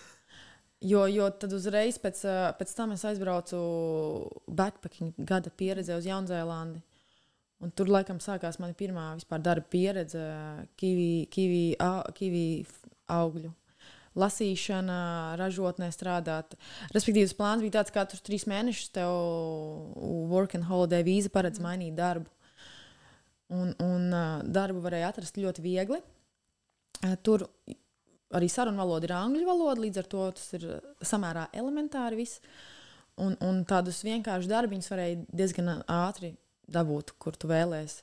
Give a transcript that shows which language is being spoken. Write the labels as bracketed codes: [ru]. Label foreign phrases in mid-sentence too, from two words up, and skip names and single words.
[lv] Jo tad uzreiz pēc tam es aizbraucu backpacking gada pieredzē uz Jaunzēlandi. Un tur laikam sākās mana pirmā vispār darba pieredze kivi augļu lasīšana, ražotnē strādāt. Respektīvi, plāns bija tāds, ka katrs 3 mēnešus tev [en] work and holiday [lv] vīza paredz mainīt darbu. Un darbu varēja atrast ļoti viegli. Tur arī sarunu valoda ir angļu valoda, līdz ar to tas ir samērā elementāri viss. Un tādus vienkāršus darbiņus varēja diezgan ātri dabūt, kur tu vēlēsi.